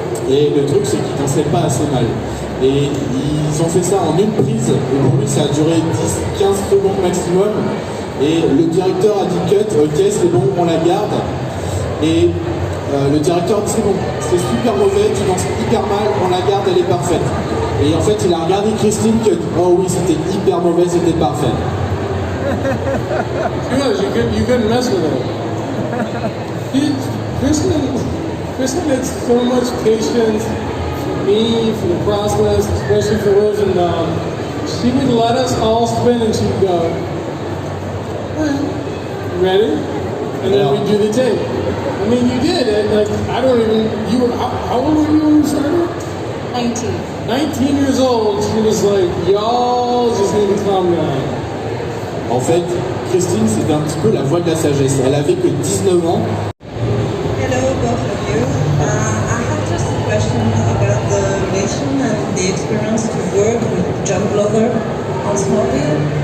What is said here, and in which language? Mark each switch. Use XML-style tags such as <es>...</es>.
<fr>Et le truc, c'est qu'ils dansaient pas assez mal. Et ils ont fait ça en une prise, et pour lui, ça a duré 10-15 secondes maximum. Et le directeur a dit cut, ok, c'est bon, on la garde. Et le directeur dit c'est bon, c'est super mauvais, tu danses hyper mal, on la garde, elle est parfaite. Et en fait, il a regardé Christine, que oh oui, c'était hyper mauvais, c'était parfait.</fr> <en>You couldn't mess with her. Kristen had so much patience for me, for the process, especially for Rosenbaum. She would let us all spin and she'd go, ready? And then we'd do the tape. I mean, you did, and like, I don't even, you were, how old were you when you started? 19 years old, she was like, y'all just need to calm down.</en> <fr>En fait, Christine, c'était un petit peu la voix de la sagesse. Elle avait que 19 ans.</fr> <en>Hello, both of you. I have just a question about the relation and the experience to work with John Glover on Smallville.</en>